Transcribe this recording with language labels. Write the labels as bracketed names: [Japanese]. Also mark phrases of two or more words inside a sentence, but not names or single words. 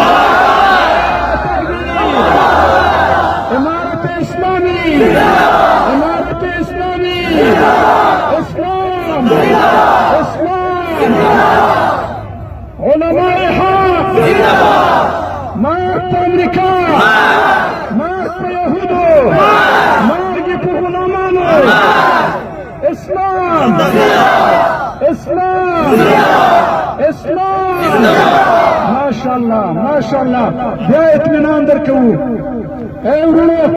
[Persian] امارت اسلامی، امارت اسلامی، اسلام، اسلام، علماء حق، مرد امریکا، مرد یهودو، [Pashto] مرگ په غلامانو، [Persian] اسلام، اسلام، اسلام. [Pashto] ماشاءالله ماشاءالله. بیا اطمینان درکوو.